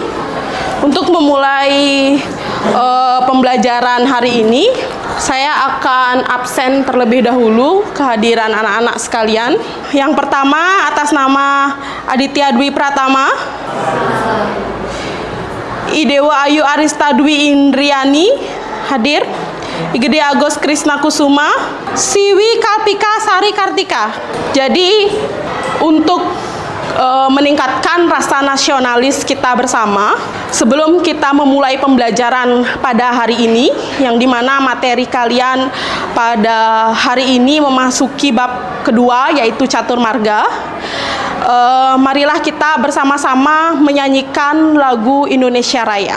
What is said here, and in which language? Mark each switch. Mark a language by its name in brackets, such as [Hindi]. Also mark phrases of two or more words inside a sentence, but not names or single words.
[Indonesian] Untuk memulai pembelajaran hari ini, saya akan absen terlebih dahulu kehadiran anak-anak sekalian. Yang pertama, atas nama Aditya Dwi Pratama, Idewa Ayu Arista Dwi Indriani hadir, Igede Agus Krisna Kusuma, Siwi Kalpika Sari Kartika. Jadi untuk meningkatkan rasa nasionalis kita bersama, sebelum kita memulai pembelajaran pada hari ini, yang dimana materi kalian pada hari ini memasuki bab kedua, yaitu catur marga, marilah kita bersama-sama menyanyikan lagu Indonesia Raya.